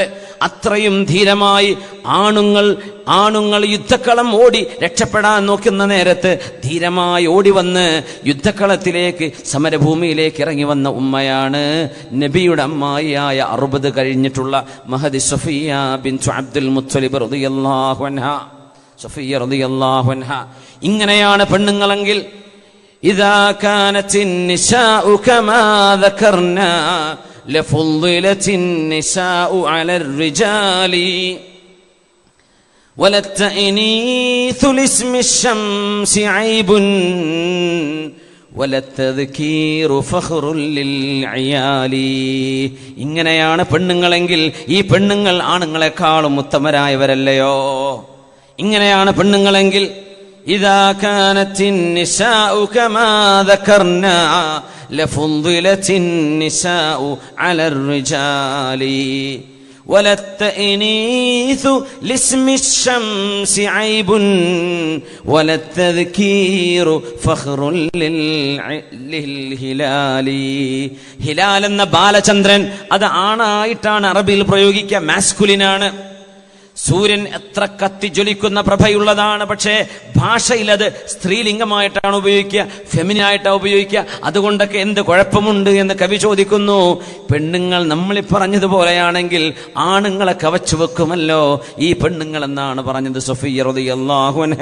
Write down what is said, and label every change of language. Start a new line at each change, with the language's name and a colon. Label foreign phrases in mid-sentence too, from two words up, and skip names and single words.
Malayalam: അത്രയും ധീരമായി ആണുങ്ങൾ യുദ്ധക്കളം ഓടി രക്ഷപ്പെടാൻ നോക്കുന്ന നേരത്ത് ധീരമായി ഓടി വന്ന് യുദ്ധക്കളത്തിലേക്ക്, സമരഭൂമിയിലേക്ക് ഇറങ്ങി വന്ന ഉമ്മയാണ് നബിയുടെ അമ്മായിയായ 60 കഴിഞ്ഞിട്ടുള്ള മഹദി സഫിയ ബിൻതു അബ്ദുൽ മുത്തലിബ്
Arabic: رضي الله عنها. സഫിയ رضي الله عنها.
Malayalam: ഇങ്ങനെയാണ് പെണ്ണുങ്ങളെങ്കിൽ
Arabic: إذا كانت النساء كما ذكرنا لفضلت النساء على الرجال وللتأنيث لاسم الشمس عيب وللتذكير فخر للعيال.
Malayalam: ഇങ്ങനെയാണ് പെണ്ണുങ്ങളെങ്കിൽ ഈ പെണ്ണുങ്ങൾ ആണുങ്ങളെക്കാളും ഉത്തമരായവരല്ലയോ? ഇങ്ങനെയാണ് പെണ്ണുങ്ങളെങ്കിൽ
Arabic: إذا كانت النساء كما ذكرنا لفضلت النساء على الرجال وللتأنيث لاسم الشمس عيب وللتذكير فخر للهلال.
Malayalam: ഹിലാൽ എന്ന ബാലചന്ദ്രൻ അത് ആണായിട്ടാണ് അറബിയിൽ പ്രയോഗിക്കുക, മാസ്കുലിനാണ്. സൂര്യൻ എത്ര കത്തി ജ്വലിക്കുന്ന പ്രഭയുള്ളതാണ്, പക്ഷേ ഭാഷയിൽ അത് സ്ത്രീലിംഗമായിട്ടാണ് ഉപയോഗിക്കുക, ഫെമിനായിട്ടാണ് ഉപയോഗിക്കുക. അതുകൊണ്ടൊക്കെ എന്ത് കുഴപ്പമുണ്ട് എന്ന് കവി ചോദിക്കുന്നു. പെണ്ണുങ്ങൾ നമ്മളീ പറഞ്ഞതുപോലെയാണെങ്കിൽ ആണുങ്ങളെ കവച്ചു വെക്കുമല്ലോ ഈ പെണ്ണുങ്ങൾ എന്നാണ് പറഞ്ഞത് സഫിയ്യ
Arabic: رضي الله عنها.